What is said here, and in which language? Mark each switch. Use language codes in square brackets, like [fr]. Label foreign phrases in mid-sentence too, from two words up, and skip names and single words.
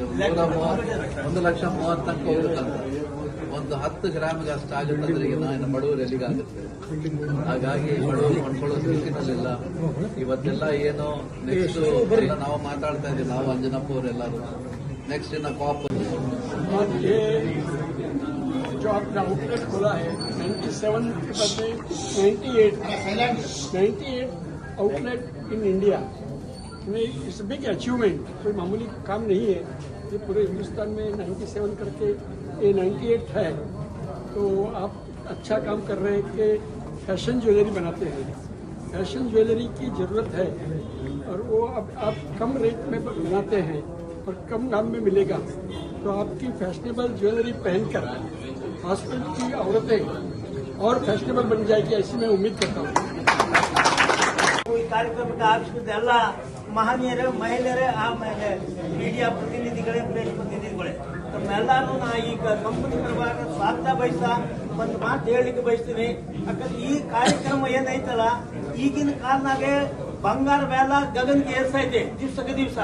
[kn] 1,30,000 ತನಕ ಹೋಗ್ಬೇಕಂತ. ಒಂದು 10 ಗ್ರಾಮ್ಗೆ ಅಷ್ಟು ಆಗುತ್ತಂದ್ರೆ ಈಗ ನಾನು ಬಡವರು ಎಲ್ಲಿಗಾಗುತ್ತೆ. ಹಾಗಾಗಿ ಬಡವರು ಕೊಂಡ್ಕೊಳ್ಳೋ ಸ್ಥಿತಿನಲ್ಲಿಲ್ಲ. ಇವತ್ತೆಲ್ಲ ಏನೋ ನೆಕ್ಸ್ಟ್ ಎಲ್ಲ ನಾವು ಮಾತಾಡ್ತಾ ಇದ್ದೀವಿ, ನಾವು ಅಂಜನಪ್ಪ ಅವರೆಲ್ಲರೂ ನೆಕ್ಸ್ಟ್ ಇನ್ನ ಕಾಪ್ [hi] जो आपने आउटलेट खोला है 97 के बदले 98 [en] outlet in India [hi] में [en] it's big achievement. [hi] कोई मामूली काम नहीं है. ये पूरे हिंदुस्तान में 97 करके ये 98 है. तो आप अच्छा काम कर रहे हैं कि [en] fashion jewellery [hi] बनाते हैं. [en] fashion jewellery [hi] की ज़रूरत है और वो अब आप कम रेट में बनाते हैं और कम दाम में मिलेगा. तो आपकी [en] fashionable jewellery [hi] पहनकर हॉस्पिटल की औरतें और फैशनेबल बन जाएगी, ऐसी मैं उम्मीद करता हूँ. [kn] ಈ ಕಾರ್ಯಕ್ರಮಕ್ಕೆ ಆಗಮಿಸಿದ ಎಲ್ಲ ಮಹನೀಯರೇ, ಮಹಿಳೆಯರೇ, ಆಮೇಲೆ ಮೀಡಿಯಾ ಪ್ರತಿನಿಧಿಗಳೇ, ಪ್ರೆಸ್ ಪ್ರತಿನಿಧಿಗಳೇ, ತಮ್ಮೆಲ್ಲರೂ ನಾ ಈಗ ಕಂಪನಿ ಪರವಾಗಿ ಸ್ವಾಗತ ಬಯಸ್ತಾ ಒಂದು ಮಾತು ಹೇಳಲಿಕ್ಕೆ ಬಯಸ್ತೀನಿ. ಯಾಕಂದ್ರೆ ಈ ಕಾರ್ಯಕ್ರಮ ಏನೈತಲ್ಲ, ಈಗಿನ ಕಾಲನಾಗೆ ಬಂಗಾರ ಬೆಲ ಗಗನ್ಗೆ ಏರ್ಸೈತೆ ದಿವ್ಸಕ್ಕೆ ದಿವಸ.